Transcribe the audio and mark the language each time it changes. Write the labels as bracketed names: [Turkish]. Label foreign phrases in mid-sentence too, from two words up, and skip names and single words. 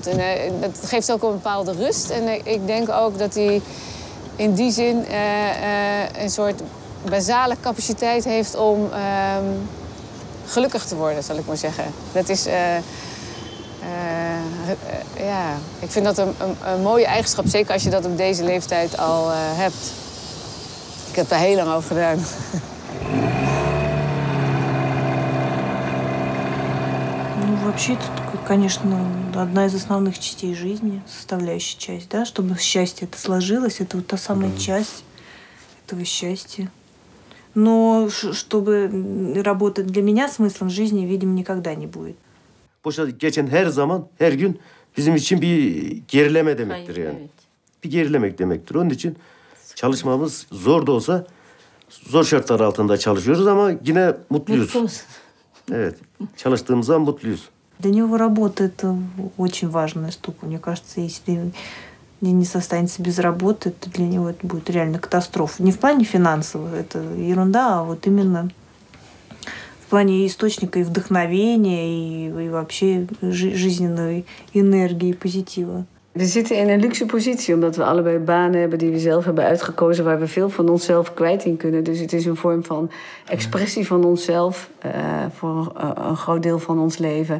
[Dutch] En dat geeft ook een bepaalde rust. En ik denk ook dat hij in die zin een soort basale capaciteit heeft om gelukkig te worden, zal ik maar zeggen. Dat is, ja, ik vind dat een mooie eigenschap, zeker als je dat op deze leeftijd al hebt. Ik heb daar heel lang over gedaan. [Russian] Ну, вообще, это, конечно, одна из основных частей жизни, составляющая часть, да, чтобы счастье это сложилось, это вот та самая часть этого счастья. Но чтобы работать для меня смыслом жизни, видимо, никогда не будет. [Turkish] Boşa geçen her zaman, her gün bizim için bir gerileme demektir yani. Evet. Bir gerilemek demektir. Onun için çalışmamız zor da olsa zor şartlar altında çalışıyoruz ama yine mutluyuz. Evet, çalıştığımız zaman mutluyuz. [Russian] Для него работа – это очень важная штука. Мне кажется, если не состанется без работы, то для него это будет реально катастрофа. Не в плане финансового, это ерунда, а вот именно в плане источника и вдохновения, и вообще жизненной энергии, позитива. [Dutch] We zitten in een luxe positie, omdat we allebei banen hebben die we zelf hebben uitgekozen, waar we veel van onszelf kwijt in kunnen. Dus het is een vorm van expressie van onszelf voor een groot deel van ons leven.